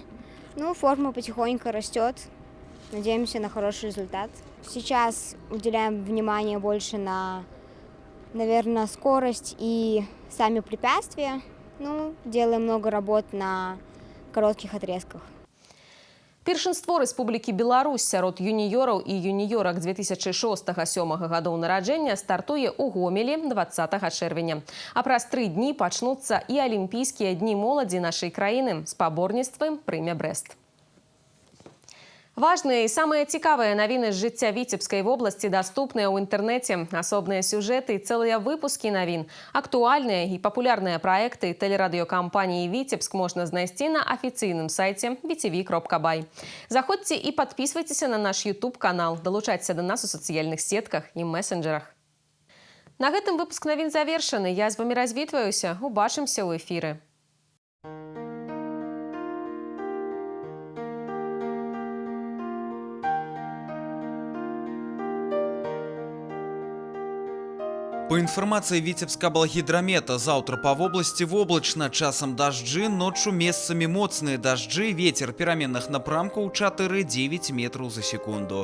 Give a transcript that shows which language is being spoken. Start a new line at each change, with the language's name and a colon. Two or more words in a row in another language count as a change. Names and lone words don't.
Russian: Форма потихоньку растет, надеемся на хороший результат. Сейчас уделяем внимание больше на, наверное, скорость и сами препятствия. Делаем много работ на коротких отрезках.
Belarusian: Першынство Рэспублікі Беларусь сярод юніёраў і юніёрак 2006-2007 гадоў нараджэння стартуе ў Гомелі 20 чэрвеня. А праз 3 дні пачнуцца і алімпійскія дні моладзі нашай краіны. Спаборніцтвам прыме Брэст. Важныя і самыя цікавыя навіны з жыцця Віцебскай вобласці даступныя ў інтэрнэце. Асобныя сюжэты і цэлыя выпускі навін. Актуальныя і папулярныя праекты тэлерадыёкампаніі «Віцебск» можна знайсці на афіцыйным сайце vtv.by. Заходзьце і падпісвайцеся на наш YouTube-канал, далучайцеся да нас у сацыяльных сетках і месенджерах. На гэтым выпуск навін завершаны. Я з вамі развітваюся. Убачымся ў эфіры.
Russian: По информации Витебска-Балгидромета, завтра по области
Belarusian: воблачно, часам
Russian: дожди, ночью
Belarusian: месцами моцные
Russian: дожди, ветер переменных напрамков 4-9 метров за секунду.